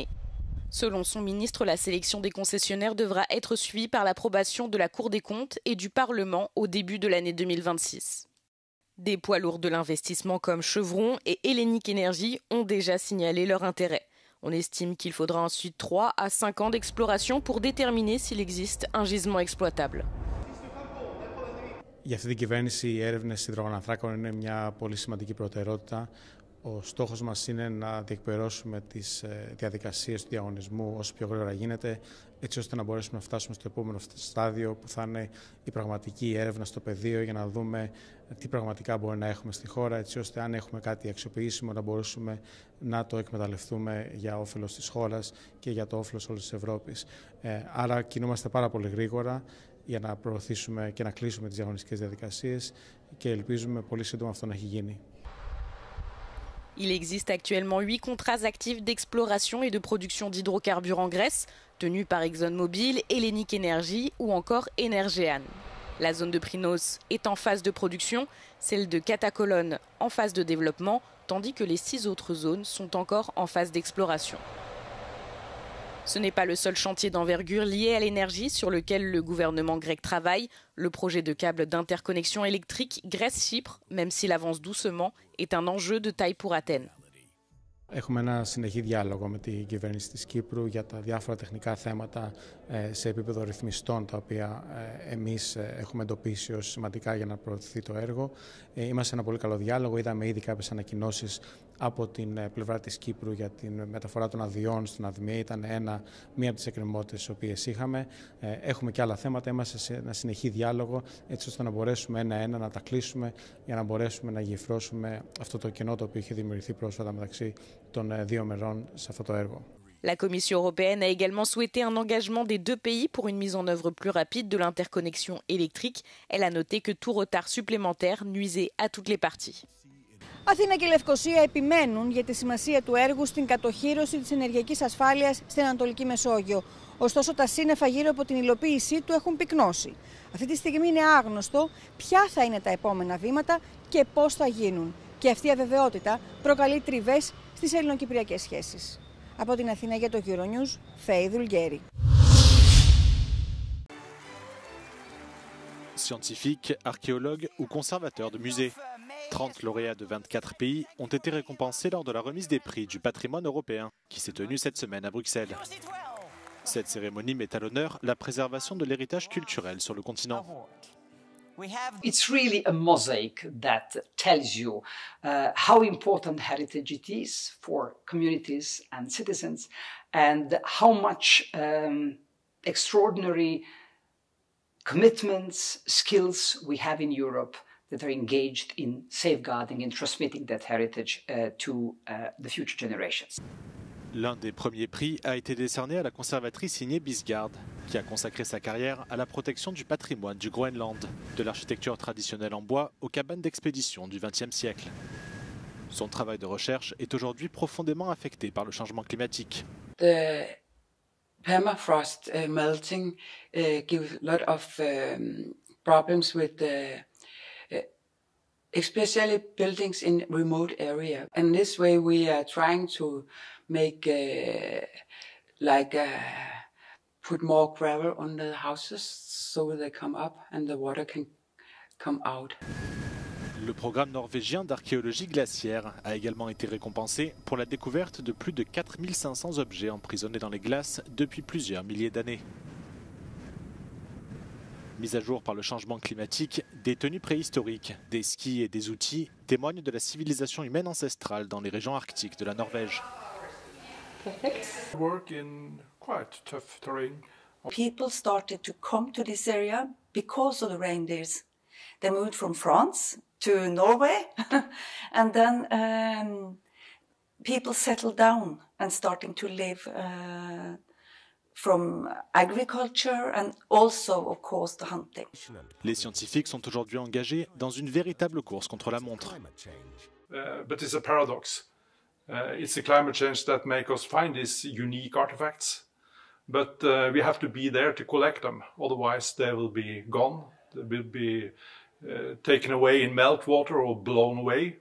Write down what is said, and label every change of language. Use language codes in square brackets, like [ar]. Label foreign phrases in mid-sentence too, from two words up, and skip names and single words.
[fr] Selon son ministre, la sélection des concessionnaires devra être suivie par l'approbation de la Cour des comptes et du Parlement au début de l'année 2026. Des poids lourds de l'investissement comme Chevron et Hellenic Energy ont déjà signalé leur intérêt. On estime qu'il faudra ensuite 3 à 5 ans d'exploration pour déterminer s'il existe un gisement exploitable. [el] Για αυτή την κυβέρνηση οι έρευνες υδρογονανθράκων είναι μια πολύ σημαντική προτεραιότητα. Ο στόχος μας είναι να διεκπαιρώσουμε τις διαδικασίες του διαγωνισμού όσο πιο γρήγορα γίνεται, έτσι ώστε να μπορέσουμε να φτάσουμε στο επόμενο στάδιο που θα είναι η πραγματική έρευνα στο πεδίο για να δούμε τι πραγματικά μπορεί να έχουμε στη χώρα, έτσι ώστε αν έχουμε κάτι αξιοποιήσιμο να μπορέσουμε να το εκμεταλλευτούμε για όφελος της χώρας και για το όφελος όλης της Ευρώπης. Άρα κινούμαστε πάρα πολύ γρήγορα για να προωθήσουμε και να κλείσουμε τις διαγωνιστικές διαδικασίες και ελπίζουμε πολύ σύντομα αυτό να έχει γίνει. [fr] Il existe actuellement 8 contrats actifs d'exploration et de production d'hydrocarbures en Grèce, tenus par ExxonMobil, Hellenic Energy ou encore Energean. La zone de Prinos est en phase de production, celle de Catacolone en phase de développement, tandis que les 6 autres zones sont encore en phase d'exploration. Ce n'est pas le seul chantier d'envergure lié à l'énergie sur lequel le gouvernement grec travaille. Le projet de câble d'interconnexion électrique Grèce-Chypre, même s'il avance doucement, est un enjeu de taille pour Athènes. [el] Έχουμε ένα συνεχή διάλογο με την κυβέρνηση της Κύπρου για τα διάφορα τεχνικά θέματα σε επίπεδο ρυθμιστών, τα οποία εμείς έχουμε εντοπίσει ως σημαντικά για να προωθηθεί το έργο. Είμαστε σε ένα πολύ καλό διάλογο. Είδαμε ήδη κάποιες ανακοινώσεις από την πλευρά της Κύπρου για την μεταφορά των αδειών στην ΑΔΜΕ. Ήταν μία από τις εκκρεμότητες τις οποίες είχαμε. Έχουμε και άλλα θέματα. Είμαστε σε ένα συνεχή διάλογο, έτσι ώστε να μπορέσουμε ένα-ένα να τα κλείσουμε για να μπορέσουμε να γεφυρώσουμε αυτό το κενό το οποίο είχε δημιουργηθεί πρόσφατα μεταξύ των δύο μερών σε αυτό το έργο. [fr] La Commission européenne a également souhaité un engagement des 2 pays pour une mise en œuvre plus rapide de l'interconnexion électrique. Elle a noté que tout retard supplémentaire nuisait à toutes les parties. [el] Αθήνα και Λευκοσία επιμένουν για τη σημασία του έργου στην κατοχύρωση της ενεργειακής ασφάλειας στην Ανατολική Μεσόγειο. Ωστόσο, τα σύννεφα γύρω από την υλοποίησή του έχουν πυκνώσει. Αυτή τη στιγμή είναι άγνωστο ποια θα είναι τα επόμενα βήματα και πώς θα γίνουν. Και αυτή η αβεβαιότητα προκαλεί τριβές στις ελληνοκυπριακές σχέσεις. Από την Αθήνα για το Euronews, Faye Dulgheri. [fr] Scientifiques, archéologues ou conservateurs de musées. 30 lauréats de 24 pays ont été récompensés lors de la remise des prix du patrimoine européen qui s'est tenue cette semaine à Bruxelles. Cette cérémonie met à l'honneur la préservation de l'héritage culturel sur le continent. [en] It's really a mosaic that tells you how important heritage it is for communities and citizens, and how much extraordinary commitments, skills we have in Europe that are engaged in safeguarding and transmitting that heritage to the future generations. [fr] L'un des premiers prix a été décerné à la conservatrice Igne Bisgaard, qui a consacré sa carrière à la protection du patrimoine du Groenland, de l'architecture traditionnelle en bois aux cabanes d'expédition du XXe siècle. Son travail de recherche est aujourd'hui profondément affecté par le changement climatique. [en] The permafrost melting gives a lot of problems with especially buildings in remote area. And this way we are trying to make put more gravel on the houses so they come up and the water can come out. [fr] Le programme norvégien d'archéologie glaciaire a également été récompensé pour la découverte de plus de 4500 objets emprisonnés dans les glaces depuis plusieurs milliers d'années. Mis à jour par le changement climatique, des tenues préhistoriques, des skis et des outils témoignent de la civilisation humaine ancestrale dans les régions arctiques de la Norvège. [en] People started to come to this area because of the reindeers. They moved from France to Norway, and then people settled down and starting to live from agriculture and also, of course, the hunting. [fr] Les scientifiques sont aujourd'hui engagés dans une véritable course contre la montre. [en] But it's a paradox. It's the climate change that makes us find these unique artifacts, but we have to be there to collect them. Otherwise, they will be gone. They will be taken away in meltwater or blown away.